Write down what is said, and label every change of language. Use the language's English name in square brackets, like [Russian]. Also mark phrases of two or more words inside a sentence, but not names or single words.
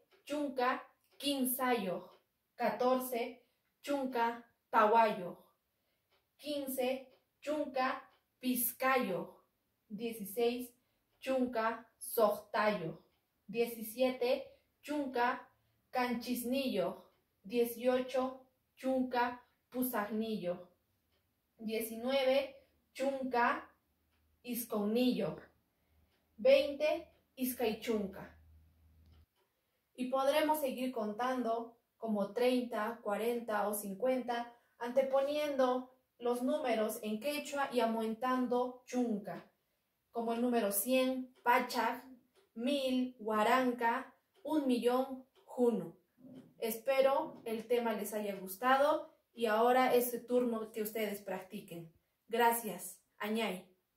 [Quechua] chunca quinzayo, 14 chunca tawayo, 15 chunca piscayo, 16 chunca sojtayo, 17 chunca canchisnillo, 18 chunca pusajnillo, 19 chunca isconillo, 20 iskaychunca. [Spanish] Y podremos seguir contando como 30, 40 o 50, anteponiendo los números en quechua y aumentando chunca, como el número 100, [Quechua] pachaj, 1000, huaranca, 1.000.000, junu. [Spanish] Espero el tema les haya gustado y ahora es el turno que ustedes practiquen. Gracias. Añay.